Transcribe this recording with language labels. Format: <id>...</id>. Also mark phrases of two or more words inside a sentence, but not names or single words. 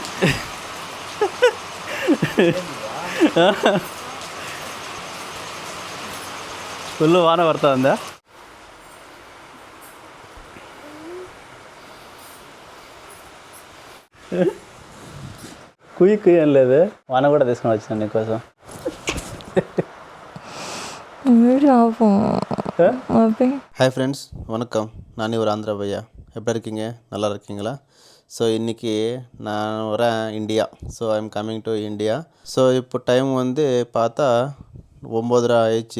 <te>ఫుల్ వాన పడుతుందా? కుయ్యి కుయ్యి ఏం లేదు, వాన కూడా తీసుకొని వచ్చాను నీకోసం.</te> <en>Hi friends, வணக்கம்.</en> <ta>நான் ஒரு ஆந்திரா பையா. எப்படி இருக்கீங்க? நல்லா இருக்கீங்களா? ஸோ இன்றைக்கி நான் வரேன் இந்தியா.</ta> <en>So I am coming to India.</en> <ta>ஸோ இப்போ டைம் வந்து பார்த்தா 9:30 ஆயிடுச்சு.</ta>